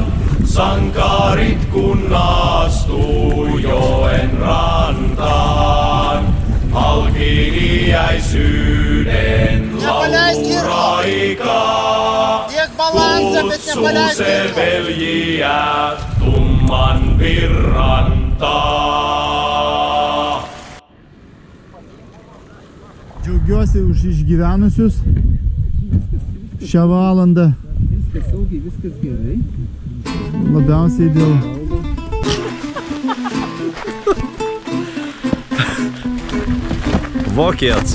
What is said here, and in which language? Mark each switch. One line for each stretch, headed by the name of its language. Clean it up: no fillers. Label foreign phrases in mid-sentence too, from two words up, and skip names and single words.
Finnish: Sankarit kun astuu joen rantaan. Halki iäisyyden lauluraikaa. Kutsuu se veljiä tumman virran taa.
Lithuanian: Džiaugiuosi už išgyvenusius šią valandą. Viskas saugiai, viskas gerai. Labiausiai dėl... Vokiets.